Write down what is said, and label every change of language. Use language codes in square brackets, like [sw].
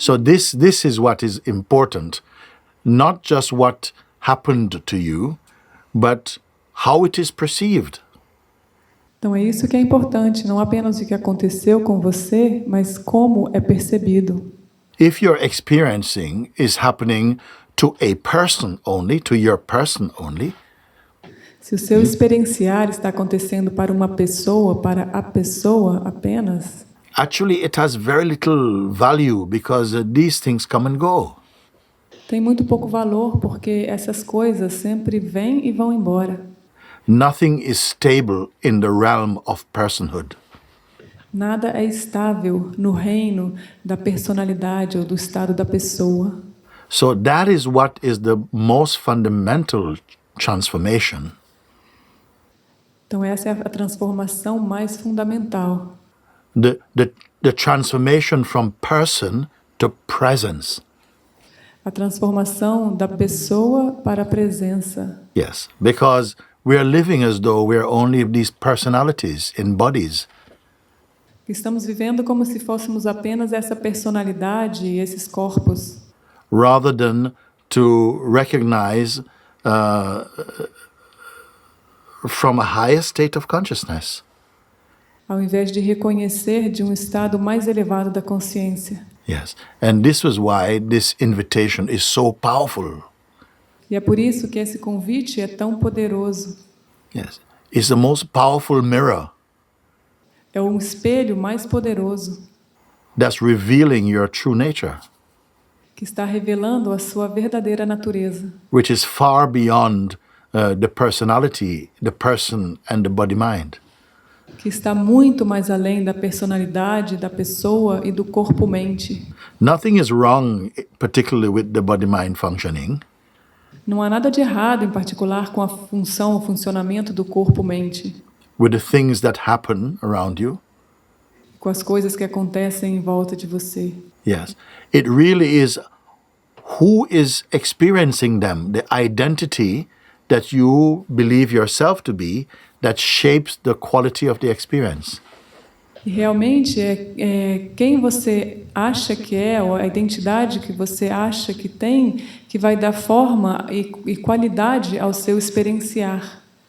[en] So this is what is important, not just what happened to you, but how it is perceived. [pt] Então é isso que é importante, não apenas o que aconteceu com você, mas como é percebido. [en] If your experiencing is happening to a person only, to your person only, [pt] Se o seu experienciar está acontecendo para uma pessoa, para a pessoa apenas, [en] actually it has very little value because these things come and go. [pt] tem muito pouco valor, porque essas coisas sempre vêm e vão embora. [en] Nothing is stable in the realm of personhood. [pt] Nada é estável no reino da personalidade ou do estado da pessoa. [en] So that is what is the most fundamental transformation. [pt] Então essa é a transformação mais fundamental. [en] The transformation from person to presence. [pt] A transformação da pessoa para a presença. [en] Yes, because we are living as though we are only these personalities in bodies. [pt] Estamos vivendo como se fôssemos apenas essa personalidade e esses corpos, [en] rather than to recognize from a higher state of consciousness. [pt] ao invés de reconhecer de um estado mais elevado da consciência. [en] Yes, and this was why this invitation is so powerful. [pt] E é por isso que esse convite é tão poderoso. [en] Yes, it's the most powerful mirror [pt] É um espelho mais poderoso [en] that's revealing your true nature, [pt] que está revelando a sua verdadeira natureza, [en] which is far beyond the personality, the person, and the body-mind. [pt] que está muito mais além da personalidade da pessoa e do corpo-mente. [en] Nothing is wrong, particularly with the body-mind functioning. [pt] Não há nada de errado, em particular, com a função, o funcionamento do corpo-mente, [en] With the things that happen around you. [pt] com as coisas que acontecem em volta de você. [en] Yes, it really is who is experiencing them, the identity that you believe yourself to be, that shapes the quality of the experience. [pt] E realmente é quem você acha que é, ou a identidade que você acha que tem, que vai dar forma e qualidade ao seu experienciar.